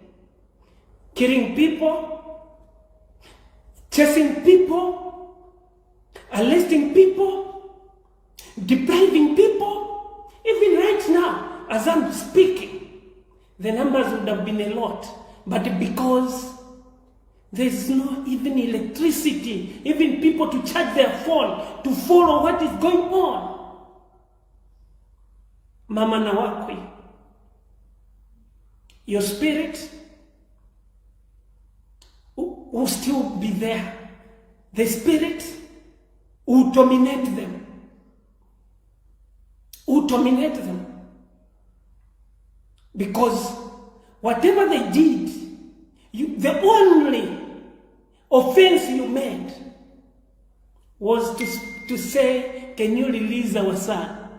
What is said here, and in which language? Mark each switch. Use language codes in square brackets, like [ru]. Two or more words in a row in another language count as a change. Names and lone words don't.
[en] Killing people, chasing people, arresting people, depriving people. Even right now, as I'm speaking, the numbers would have been a lot. But because there's no even electricity, even people to charge their phone, to follow what is going on. [sw] Mama na wakwe, [en] your spirit will still be there. The spirit will dominate them. Will dominate them. Because whatever they did, the only offense you made was to say, can you release our son?